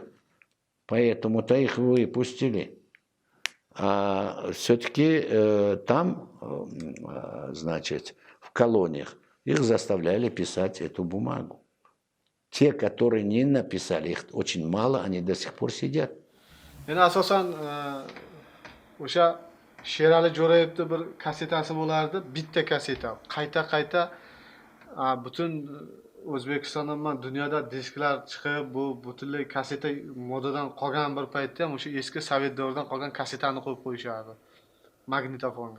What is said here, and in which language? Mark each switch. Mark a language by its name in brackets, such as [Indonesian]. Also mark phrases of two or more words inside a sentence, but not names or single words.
[Russian] Поэтому-то их выпустили. А все-таки там, значит, в колониях их заставляли писать эту бумагу. те, которые не написали, их очень мало, они до сих пор sидят. [Uzbek] Yana asosan o'sha Sherali Jo'rayevni bir kasetasi bo'lardi, bitta kaseta. Qayta butun O'zbekistonda ham dunyoda disklar chiqib, bu butunlay kaseta modadan qolgan bir paytda ham o'sha eski Sovet davridan qolgan kasetani qo'yib qo'yishardi magnitofonga.